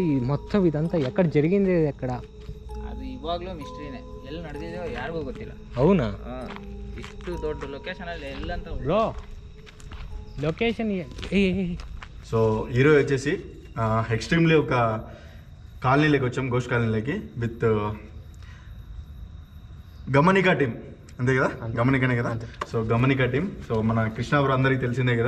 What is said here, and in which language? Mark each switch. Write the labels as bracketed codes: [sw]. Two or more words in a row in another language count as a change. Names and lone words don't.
[te] మొత్తం ఇదంతా ఎక్కడ జరిగింది? ఎక్కడ? [kn] ಅದು ಇವಾಗಲೂ ಮಿಸ್ಟ್ರಿನೇ, ಎಲ್ಲಿ ನಡೆದಿದೆಯೋ ಯಾರಿಗೂ ಗೊತ್ತಿಲ್ಲ. [te] అవునా? [kn] ಇಷ್ಟು ದೊಡ್ಡ ಲೊಕೇಶನ್ ಅಲ್ಲಿ ಎಲ್ಲಂತ [en] Bro location. [te] సో ఈరోజు వచ్చేసి ఎక్స్ట్రీమ్లీ ఒక కాలనీలోకి వచ్చాం, గోష్ కాలనీలోకి విత్ గమనిక టీం అంతే కదా, గమనికనే కదా. సో గమనిక టీం. సో మన కృష్ణ బ్రో అందరికీ తెలిసిందే కదా.